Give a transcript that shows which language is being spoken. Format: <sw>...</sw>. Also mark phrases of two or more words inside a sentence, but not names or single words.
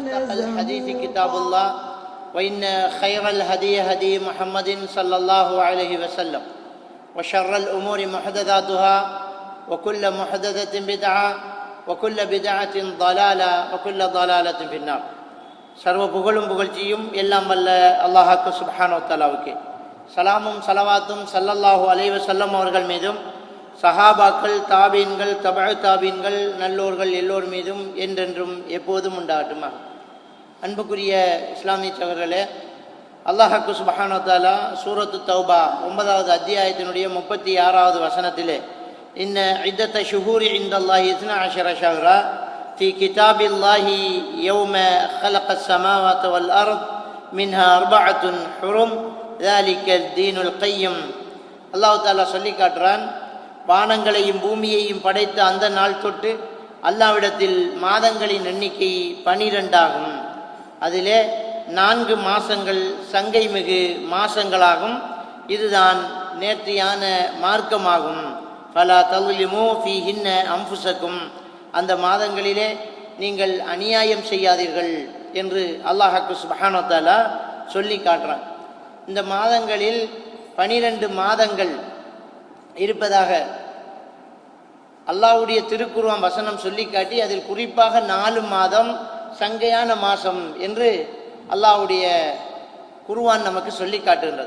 <ar>الحديث كتاب الله وإن خير الهدي هدي محمد صلى الله عليه وسلم وشر الأمور محدثاتها وكل محدثة بدعة وكل بدعة ضلالة وكل ضلالة في النار.</ar> <ta>சர்வ புகழும் புகழ்ச்சியும் எல்லாம் வல்ல அல்லாஹ்வுக்கு</ta> <ar>سبحانه و تعالى</ar> <ta>சலாமும் சலவாத்தும்</ta> <ar>صلى الله عليه وسلم</ar> <ta>அவர்கள் மீதும் சஹாபாக்கள், தாபீன்கள், தபஅ தாபீன்கள், நல்லோர்கள் எல்லோர் மீதும் என்றென்றும் எப்போதும் உண்டாகட்டுமாக. அன்புக்குரிய இஸ்லாமிய சகோதரர்களே, அல்லாஹ்வுக்கு</ta> <ar>سبحانه و تعالى</ar> <ta>சூரத்து தௌபா 9வது அத்தியாயத்தினுடைய 36வது வசனத்திலே</ta> <ar>إن عدة الشهور عند الله 12 شهرا في كتاب الله يوم خلق السماوات والأرض منها 4 حرم ذلك الدين القيم.</ar> <ta>அல்லாஹ் தஆலா சொல்லி காட்டுறான், வானங்களையும் பூமியையும் படைத்த அந்த நாள் தொட்டு அல்லாஹ்விடத்தில் மாதங்களின் எண்ணிக்கை 12 ஆகும். அதிலே 4 மாசங்கள் சங்கை மிகு மாசங்களாகும். இதுதான் நேர்த்தியான மார்க்கமாகும்.</ta> <ar>ஃபலா தظلموا فيهن أنفسكم,</ar> <ta>அந்த மாதங்களிலே நீங்கள் அநியாயம் செய்யாதீர்கள் என்று அல்லாஹ்வுக்கு</ta> <ar>سبحانه و تعالى</ar> <ta>சொல்லி காட்டுறான். இந்த மாதங்களில் 12 மாதங்கள் இருப்பதாக அல்லாஹ்வுடைய திருக்குர்ஆன் வசனம் சொல்லி காட்டி அதில் குறிப்பாக 4 மாதம் சங்கையான மாசம் என்று அல்லாஹ்வுடைய குர்ஆன் நமக்கு சொல்லி காட்டுகின்றது.</ta>